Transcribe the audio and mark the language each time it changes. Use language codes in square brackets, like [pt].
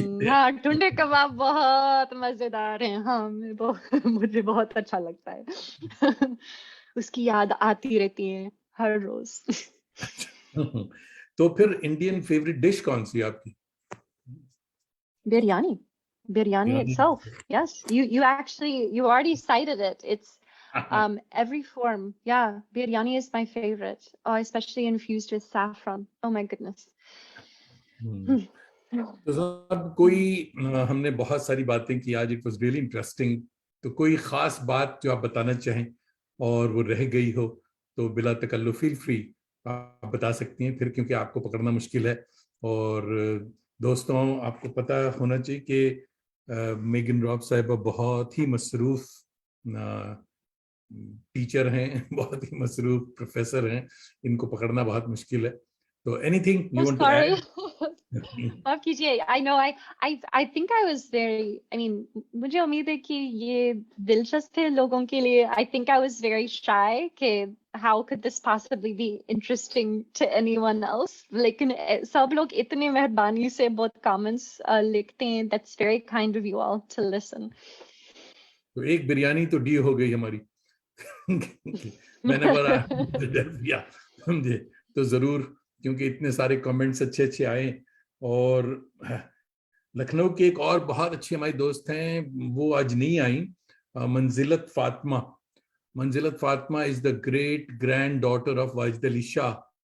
[hi] हाँ, टुंडे कबाब बहुत मजेदार हैं. हाँ, मुझे बहुत अच्छा लगता है. उसकी याद आती रहती है हर रोज. तो फिर इंडियन फेवरेट डिश कौन सी आपकी? [en] Biryani itself. Yes, you already cited it. It's every form. Yeah, biryani is my favorite. Oh, especially infused with saffron. Oh my goodness. [hi] तो सब कोई हमने बहुत सारी बातें की आज. [en] It was really interesting. [hi] तो कोई खास बात जो आप बताना चाहें और वो रह गई हो, तो बिला तकल्लुफ [en] feel free [hi] आप बता सकती हैं फिर, क्योंकि आपको पकड़ना मुश्किल है. और दोस्तों, आपको पता होना चाहिए कि मेगन रॉब साहिबा बहुत ही मसरूफ टीचर हैं, बहुत ही मसरूफ प्रोफेसर हैं. इनको पकड़ना बहुत मुश्किल है. तो [en] Anything you want to add? [hi] माफ कीजिए. [en] I know I think I was very, I mean, [hi] मुझे उम्मीद है कि ये दिलचस्प है लोगों के लिए. [en] I think I was very shy [hi] कि [en] how could this possibly be interesting to anyone else. [hi] लेकिन सब लोग इतने मेहरबानी से बहुत comments लिखते हैं. [en] That's very kind of you all to listen. [hi] तो एक बिरयानी तो डी हो गई हमारी. मैंने बोला समझे तो जरूर, क्योंकि इतने सारे कमेंट्स अच्छे आए. और लखनऊ के एक और बहुत अच्छी हमारी दोस्त हैं, वो आज नहीं आई, मंजिलत Fatima [en] is the great granddaughter of [hi] Wajid Ali Shah.